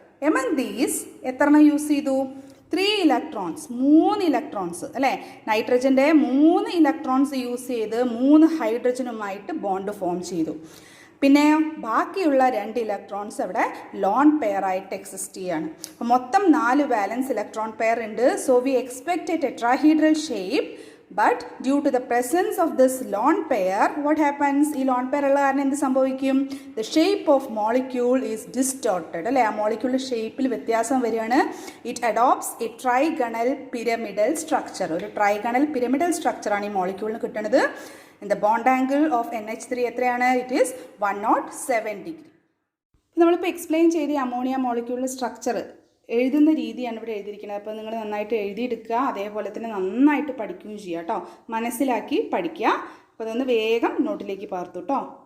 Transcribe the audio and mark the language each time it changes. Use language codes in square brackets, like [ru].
[en] among these [ml] എത്രണ്ണം use ചെയ്തു? 3 electrons, 3 electrons അല്ലേ. നൈട്രജൻ്റെ 3 electrons use ചെയ്ത് 3 ഹൈഡ്രജനുമായിട്ട് ബോണ്ട് ഫോം ചെയ്തു. പിന്നെ ബാക്കിയുള്ള 2 ഇലക്ട്രോൺസ് അവിടെ ലോൺ പെയർ ആയിട്ട് എക്സിസ്റ്റ് ചെയ്യാണ്. അപ്പോൾ മൊത്തം 4 വാലൻസ് ഇലക്ട്രോൺ പെയർ ഉണ്ട്. [en] So we expect a tetrahedral shape. But due to the presence of this lone pair, what happens? [ml] ഈ ലോൺ പെയർ ഉള്ള കാരണം എന്ത് സംഭവിക്കും? [en] The shape of molecule is distorted. [ml] അല്ലേ, ആ മോളിക്യൂളിൻ്റെ ഷേപ്പിൽ വ്യത്യാസം വരികയാണ്. [en] It adopts a trigonal pyramidal structure. [ml] ഒരു ട്രൈഗണൽ പിരമിഡൽ സ്ട്രക്ചറാണ് ഈ മോളിക്യൂളിന് കിട്ടുന്നത്. [en] The bond angle of NH3 [ml] എത്രയാണ്? [en] It is 107 degree. [ml] നമ്മളിപ്പോൾ എക്സ്പ്ലെയിൻ ചെയ്ത അമോണിയ മോളിക്യൂളിൻ്റെ സ്ട്രക്ചർ എഴുതുന്ന രീതിയാണ് ഇവിടെ എഴുതിയിരിക്കുന്നത്. അപ്പോൾ നിങ്ങൾ നന്നായിട്ട് എഴുതിയെടുക്കുക, അതേപോലെ തന്നെ നന്നായിട്ട് പഠിക്കുകയും ചെയ്യുക കേട്ടോ. മനസ്സിലാക്കി പഠിക്കുക. അപ്പോൾ അതൊന്ന് വേഗം നോട്ടിലേക്ക് പകർത്തു കേട്ടോ.